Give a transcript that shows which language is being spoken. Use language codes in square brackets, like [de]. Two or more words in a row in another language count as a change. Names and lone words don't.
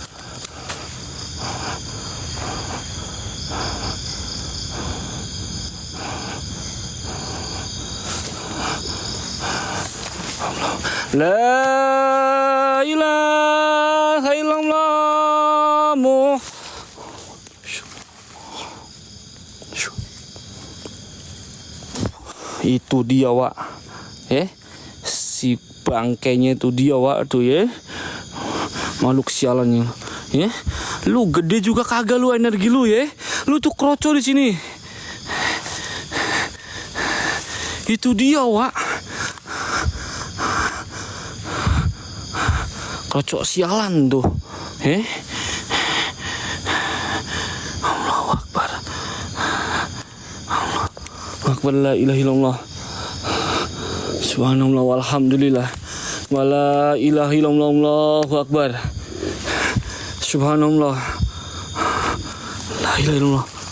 [ar] لا إله إلا الله. [id] Itu dia, Wak. Si bangkainya itu dia, Wak, tuh ya. Makhluk sialannya. Ya. Lu gede juga kagak lu energi lu ya. Lu tuh kroco di sini. Itu dia, Wak. Kroco sialan tuh. [ar] الله أكبر. الله أكبر، لا إله إلا الله. سبحان الله والحمد لله. ولا إله إلا الله، الله أكبر. سبحان الله. لا إله إلا الله.